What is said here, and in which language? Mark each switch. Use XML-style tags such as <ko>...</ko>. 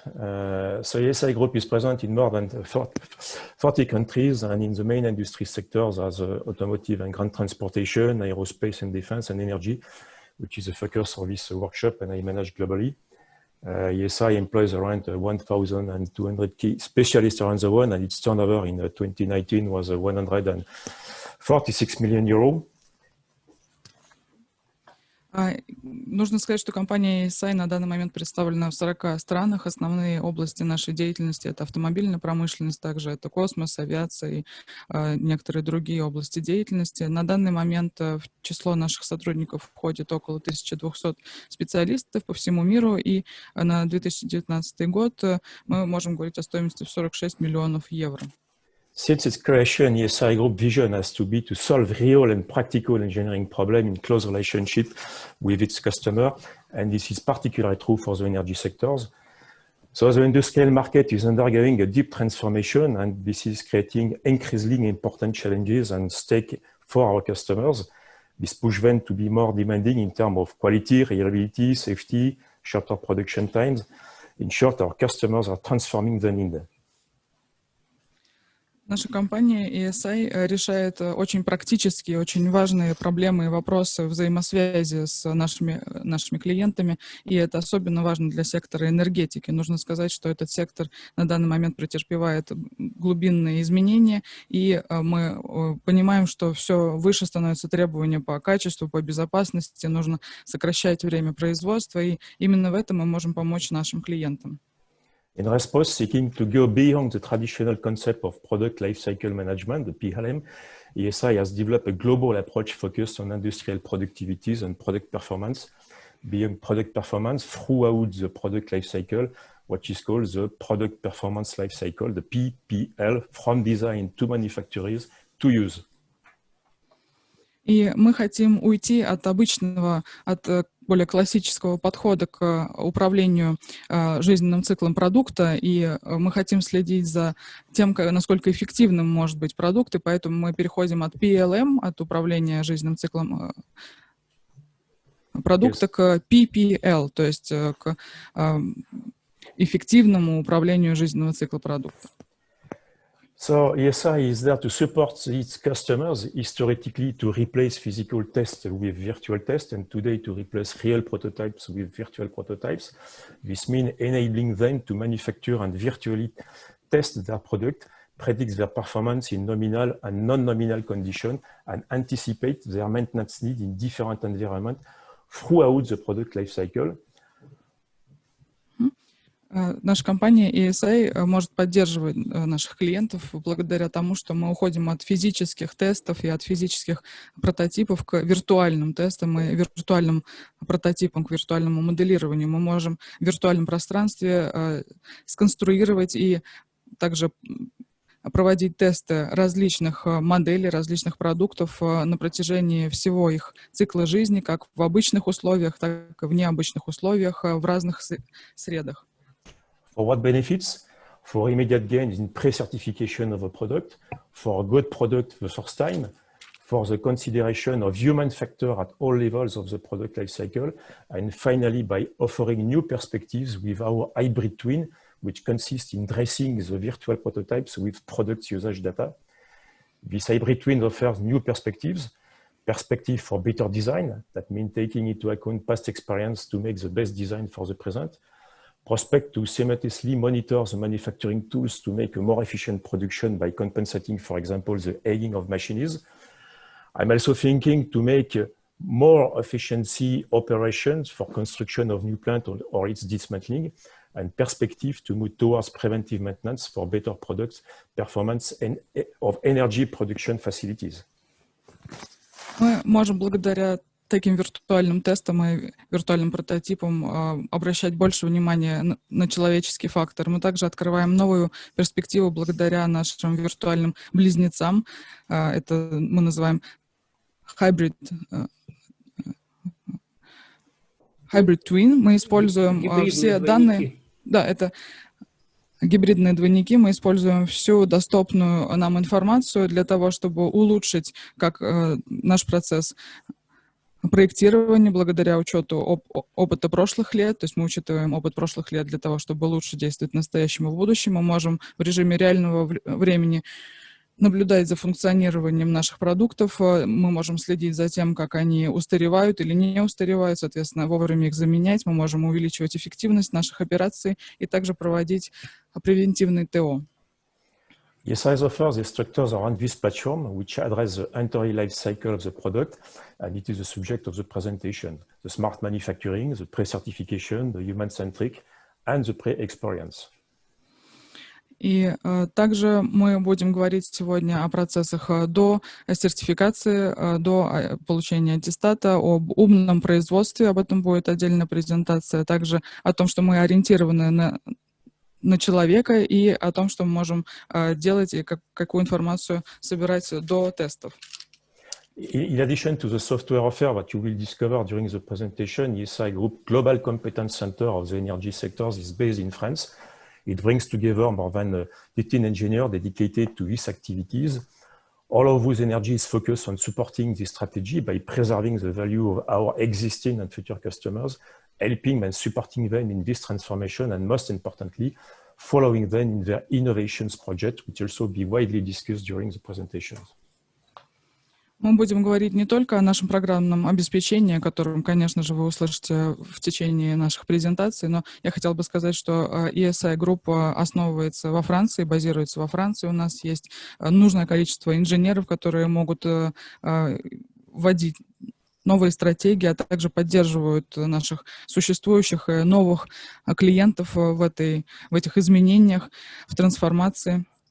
<en>So ESI Group is present in more than 40 countries and in the main industry sectors as automotive and ground transportation, aerospace and defense and energy, which is the focus of this workshop and I manage globally. ESI employs around 1,200 key specialists around the world and its turnover in 2019 was 146 million euros.</en> <ru>Нужно сказать, что компания ESI на данный момент представлена в 40 странах. Основные области нашей деятельности — это автомобильная промышленность, также это космос, авиация и некоторые другие области деятельности. На данный момент в число наших сотрудников входит около 1200 специалистов по всему миру, и на 2019 год мы можем говорить о стоимости в 46 миллионов евро.</ru> <en>Since its creation, ESI Group vision has to be to solve real and practical engineering problems in close relationship with its customer, and this is particularly true for the energy sectors. So the industrial market is undergoing a deep transformation, and this is creating increasingly important challenges and stakes for our customers. This pushes them to be more demanding in terms of quality, reliability, safety, shorter production times. In short, our customers are transforming the need.</en> <ru>Наша компания ESI решает очень практические, очень важные проблемы и вопросы взаимосвязи с нашими клиентами, и это особенно важно для сектора энергетики. Нужно сказать, что этот сектор на данный момент претерпевает глубинные изменения, и мы понимаем, что все выше становятся требования по качеству, по безопасности, нужно сокращать время производства, и именно в этом мы можем помочь нашим клиентам.</ru> <en>In response, seeking to go beyond the traditional concept of product lifecycle management, the PLM, ESI has developed a global approach focused on industrial productivities and product performance, beyond product performance throughout the product lifecycle, what is called the product performance lifecycle, the PPL, from design to manufacturers to use.</en> <ru>И мы хотим уйти от обычного, от более классического подхода к управлению жизненным циклом продукта, и мы хотим следить за тем, насколько эффективным может быть продукт, и поэтому мы переходим от PLM, от управления жизненным циклом продукта, к PPL, то есть к эффективному управлению жизненного цикла продукта.</ru> <en>So ESI is there to support its customers, historically to replace physical tests with virtual tests, and today to replace real prototypes with virtual prototypes. This means enabling them to manufacture and virtually test their product, predict their performance in nominal and non-nominal conditions, and anticipate their maintenance needs in different environments throughout the product lifecycle.</en> <ru>Наша компания ESI может поддерживать наших клиентов благодаря тому, что мы уходим от физических тестов и от физических прототипов к виртуальным тестам и виртуальным прототипам, к виртуальному моделированию. Мы можем в виртуальном пространстве сконструировать и также проводить тесты различных моделей, различных продуктов на протяжении всего их цикла жизни, как в обычных условиях, так и в необычных условиях, в разных средах.</ru> <en>For what benefits? For immediate gains in pre-certification of a product, for a good product the first time, for the consideration of human factor at all levels of the product life cycle, and finally by offering new perspectives with our hybrid twin, which consists in dressing the virtual prototypes with product usage data. This hybrid twin offers new perspectives, perspective for better design, that means taking into account past experience to make the best design for the present, prospect to simultaneously monitor the manufacturing tools to make a more efficient production by compensating, for example, the aging of machines. I'm also thinking to make more efficiency operations for construction of new plant or its dismantling, and perspective to move towards preventive maintenance for better products, performance and of energy production facilities.</en> <ru>Мы можем благодаря таким виртуальным тестам и виртуальным прототипам обращать больше внимания на человеческий фактор. Мы также открываем новую перспективу благодаря нашим виртуальным близнецам. Это мы называем hybrid twin. Мы используем все данные. Да, это гибридные двойники. Мы используем всю доступную нам информацию для того, чтобы улучшить как наш процесс проектирования благодаря учету опыта прошлых лет. То есть мы учитываем опыт прошлых лет для того, чтобы лучше действовать в настоящем и в будущем. Мы можем в режиме реального времени наблюдать за функционированием наших продуктов. Мы можем следить за тем, как они устаревают или не устаревают, соответственно, вовремя их заменять. Мы можем увеличивать эффективность наших операций и также проводить превентивный ТО.</ru> <en>ESI offers the structures around this platform, which address the entire life cycle of the product, and it is the subject of the presentation. The smart manufacturing, the pre-certification, the human-centric, and the pre-experience.</en> <ru>И также мы будем говорить сегодня о процессах до сертификации, до получения аттестата, об умном производстве, об этом будет отдельная презентация, также о том, что мы ориентированы на человека, и о том, что мы можем делать и какую информацию собирать до тестов.</ru> <en>In addition to the software offer that you will discover during the presentation, ESI Group Global Competence Center of the energy sectors is based in France. It brings together more than 15 engineers dedicated to these activities. All of those energies focus on supporting this strategy by preserving the value of our existing and future customers, helping and supporting them in this transformation, and most importantly, following them in their innovations project, which will also be widely discussed during the presentations.</en> <ru>Мы будем говорить не только о нашем программном обеспечении, о котором, конечно же, вы услышите в течение наших презентаций, но я хотела бы сказать, что ESI Group основывается во Франции, базируется во Франции. У нас есть нужное количество инженеров, которые могут вводить новые стратегии, а также поддерживают наших существующих и новых клиентов в этих изменениях, в трансформации.</ru>